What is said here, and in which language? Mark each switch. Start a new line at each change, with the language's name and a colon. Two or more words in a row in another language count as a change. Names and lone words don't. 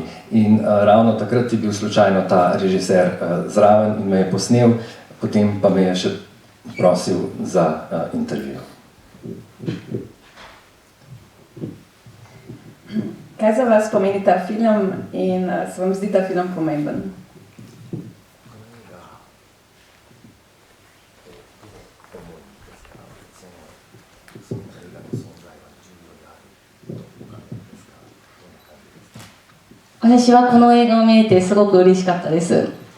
Slovenian: In ravno takrat je bil slučajno ta režiser zraven in me je posnel, potem pa me je še prosil za intervju. Kaj za vas pomeni ta film in se vam zdi ta film pomemben?
Japanese: 私はこの映画を見れてすごく嬉しかったです。